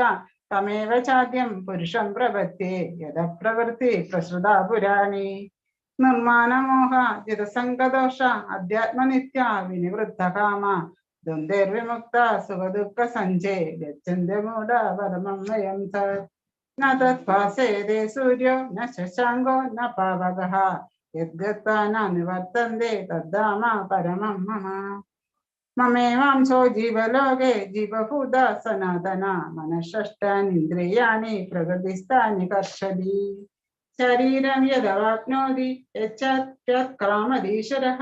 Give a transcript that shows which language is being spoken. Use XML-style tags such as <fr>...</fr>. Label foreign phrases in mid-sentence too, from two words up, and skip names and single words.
<sa>തമേവ ചാദ്യം പുരുഷം പ്രപദ്യേ യദ പ്രവൃത്തി പ്രസൃതാ പുരാണി. നിർമാണമോഹ ജിതസംഗദോഷ അധ്യാത്മനിത്യ വിനിവൃദ്ധകാമ. ദ്വന്ദ്വൈർവിമുക്ത സുഖദുഃഖ സഞ്ജേ ഗച്ഛന്തി മൂഢ പരമം വയം തത്. ന തത്പാസേതേ സൂര്യോ ന ശശാങ്കോ ന പാവകഃ. യദ്ഗത്വാ ന നിവർത്തന്തെ തദ്ധാമ പരമം മമ. മമേവാംശോ ജീവലോകേ ജീവഭൂത സനാതന. മനഃഷഷ്ടാനീന്ദ്രിയാണി പ്രകൃതിസ്ഥാനി കർഷതി. ശരീരം യദവാപ്നോതി യച്ഛാപ്യക്രാമതീശ്വരഃ.</sa>